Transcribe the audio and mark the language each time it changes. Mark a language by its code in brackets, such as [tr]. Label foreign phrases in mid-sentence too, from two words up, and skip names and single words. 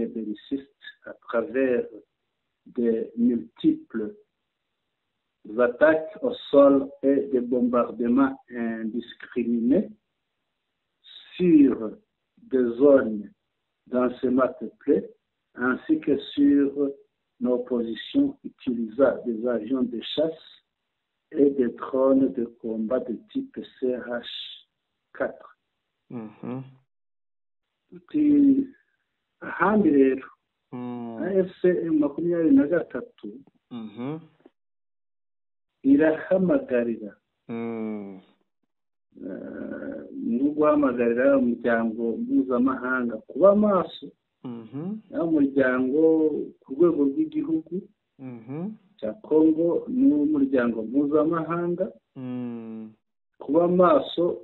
[fr] belliciste à travers de multiples attaques au sol et des bombardements indiscriminés sur des zones densément peuplées, ainsi que sur nos positions utilisant des avions de chasse et des drones de combat de type CH-4. [rw] Ahandi rero AFCM 23 irahamagarira no guhamagarira umuryango mpuzamahanga kuba maso, umuryango ku rwego rw'igihugu cya Congo n'umuryango mpuzamahanga kuba maso